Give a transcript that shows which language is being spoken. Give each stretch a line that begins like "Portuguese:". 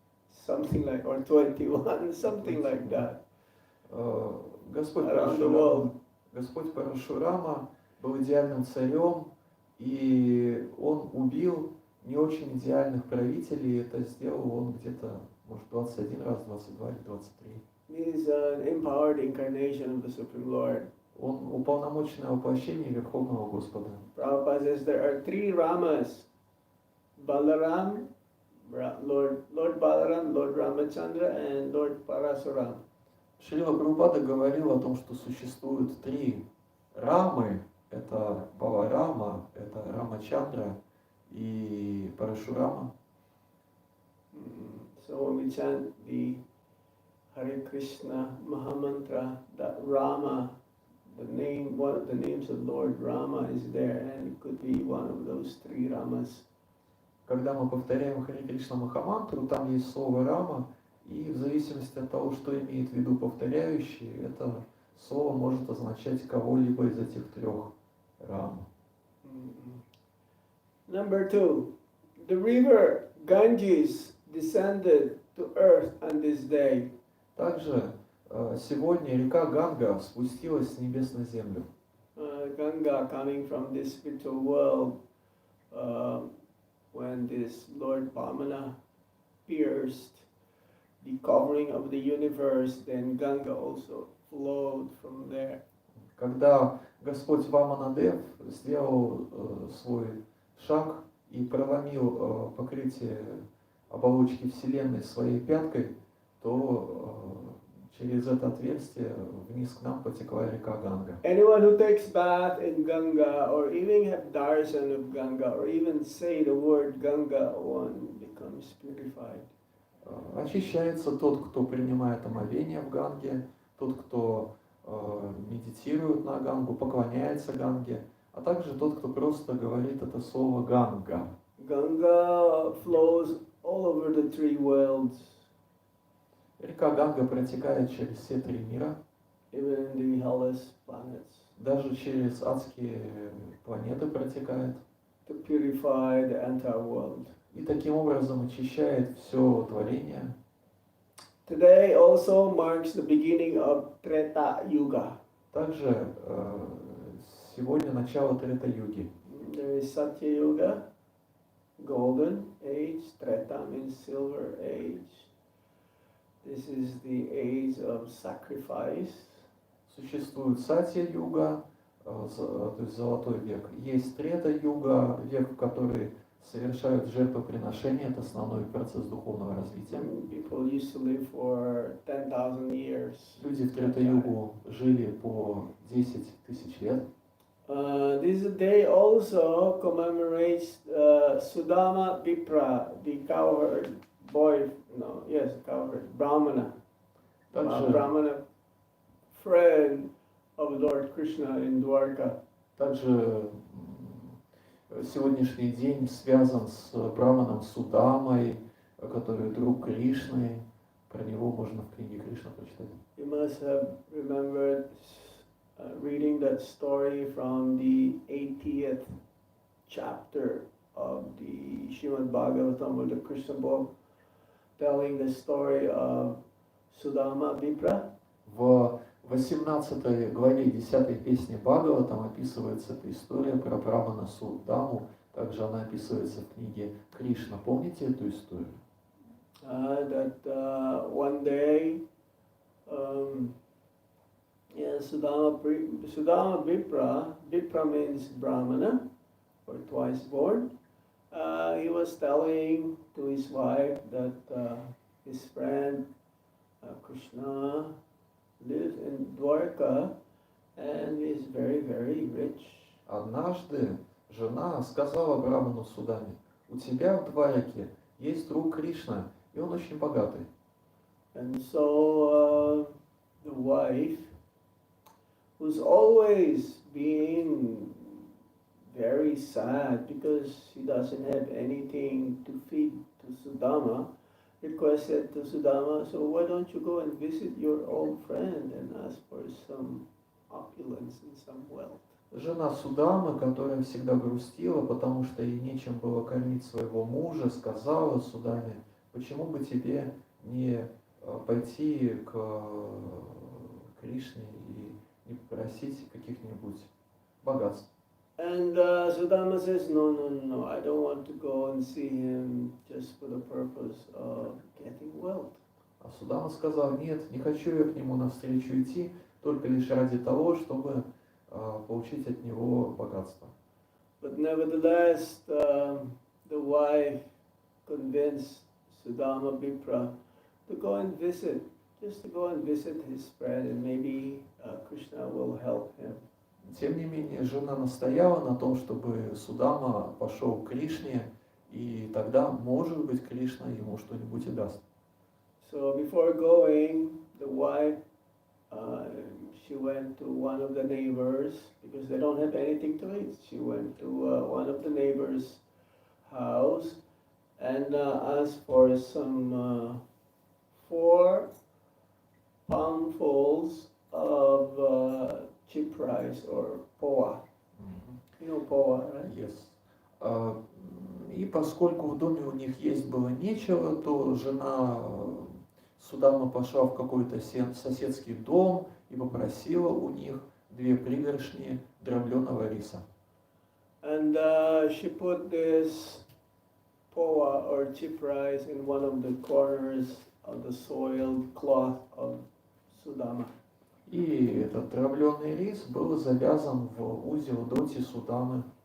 English: Something like, or 21, something like that.
Russian: Господь
English: Around the
Russian: Парашурама,
English: world.
Russian: Господь Парашурама был идеальным царем, и он убил не очень идеальных правителей. Это сделал он где-то, может, 21 раз, 22 или 23.
English: He is an empowered incarnation of the Supreme Lord.
Russian: Он уполномоченное воплощение Верховного Господа.
English: Prabhupada says there are three Ramas: Balaram, Lord Balaram, Lord Ramachandra, and Lord Parasuram.
Russian: Шрила Прабхупада говорил о том, что существует три Рамы. Это Баларама, это Рамачандра и Парашурама.
English: So when we chant the Hare Krishna Mahamantra, that Rama, one of the names of Lord Rama is there, and it could be one of those three Ramas.
Russian: Когда мы повторяем Харе Кришна Махамантру, там есть слово Рама, и в зависимости от того, что имеет в виду повторяющий, это слово может означать кого-либо из этих трех Рам.
English: Number 2, the river Ganges descended to earth on this day.
Russian: Также сегодня река Ганга спустилась с небес на землю.
English: Ganga coming from this spiritual world, when this Lord Vamana pierced the covering of the universe, then Ganga also flowed from there.
Russian: Когда Господь Ваманадев сделал свой шаг и проломил покрытие оболочки Вселенной своей пяткой, то через это отверстие вниз к нам потекла река Ганга.
English: Anyone who takes bath in Ganga, or even have darshan of Ganga, or even say the word Ganga, one becomes purified.
Russian: Очищается тот, кто принимает омовение в Ганге, тот, кто медитирует на Гангу, поклоняется Ганге, а также тот, кто просто говорит это слово Ганга.
English: Ganga flows all over the three worlds.
Russian: Река Ганга протекает через все три мира,
English: Even in the hellish planets,
Russian: даже через адские планеты протекает,
English: to purify the entire world.
Russian: и таким образом очищает все творение.
English: Today also marks the beginning of Treta Yuga.
Russian: Также сегодня начало Трета-юги.
English: There is Satya Yuga, golden age. Treta means silver age. This is the age of sacrifice.
Russian: Существует Сатья-юга, то есть золотой век. Есть Трета-юга, век, в который совершают жертвоприношения, это основной процесс духовного развития.
English: Some people used to live for 10,000 years.
Russian: Люди в Трета-югу жили по 10 тысяч лет.
English: This day also commemorates Sudama Vipra, the cowherd boy, cowherd, Brahmana.
Russian: Также
English: Brahmana friend of Lord Krishna in Dwarka.
Russian: Также сегодняшний день связан с браманом Судамой, который друг Кришны. Про него можно в книге Кришна прочитать.
English: You must have remembered reading that story from the 80th chapter of the Srimad Bhagavatam, or the Krishna book, telling the story of Sudama Vipra.
Russian: В 18 главе 10 песни Бхагаватам описывается эта история про брамана Судаму. Также она описывается в книге Кришна. Помните эту историю?
English: That one day, Sudama Vipra, Vipra means Brahmana, or twice born. He was telling to his wife that his friend Krishna lives in Dwarka and is very, very rich.
Russian: Однажды жена сказала браману Судаме: у тебя в Двараке есть друг Кришна, и он очень богатый.
English: And so the wife, who's always being very sad because she doesn't have anything to feed to Sudama, requested to Sudama, so why don't you go and visit your old friend and ask for some opulence and some wealth?
Russian: Жена Судамы, которая всегда грустила, потому что ей нечем было кормить своего мужа, сказала Судаме: почему бы тебе не пойти к Кришне и не попросить каких-нибудь богатств?
English: And Sudama says, no, I don't want to go and see him just for the purpose of getting wealth.
Russian: А Судама сказал: нет, не хочу я к нему навстречу идти, только лишь ради того, чтобы получить от него богатство.
English: But nevertheless, the wife convinced Sudama Vipra to go and visit, just to go and visit his friend, and maybe Krishna will help him.
Russian: Тем не менее, жена настояла на том, чтобы Судама пошел к Кришне, и тогда, может быть, Кришна ему что-нибудь и даст.
English: So before going, the wife, she went to one of the neighbors, because they don't have anything to eat. She went to one of the neighbors' house and asked for some 4 palmfuls of cheap rice, or poa. You know poa, right? Yes.
Russian: И поскольку в доме у них есть было нечего, то жена Судама пошла в какой-то соседский дом и попросила у них 2 пригоршни дробленого риса.
English: And she put this poa, or cheap rice, in one of the corners of the soiled cloth of Sudama.
Russian: И этот дробленый рис был завязан в узел доти Судамы.